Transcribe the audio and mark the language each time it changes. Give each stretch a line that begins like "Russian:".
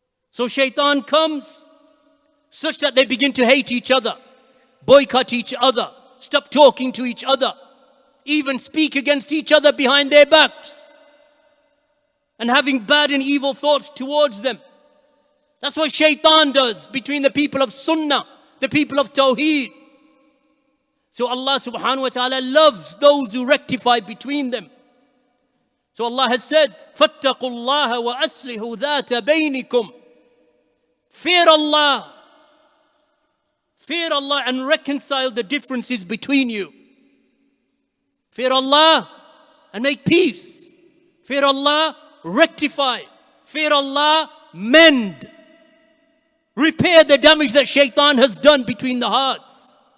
English: So shaitan comes such that they begin to hate each other, boycott each other, stop talking to each other, even speak against each other behind their backs, and having bad and evil thoughts towards them. That's what shaitan does between the people of Sunnah, the people of Tawheed. So Allah subhanahu wa ta'ala loves those who rectify between them. So Allah has said,
Arabic: فَاتَّقُوا اللَّهَ وَأَصْلِحُوا ذَاتَ بَيْنِكُمْ.
English: Fear Allah. Fear Allah and reconcile the differences between you. Fear Allah and make peace. Fear Allah, rectify. Fear Allah, mend. Repair the damage that shaitan has done between the hearts.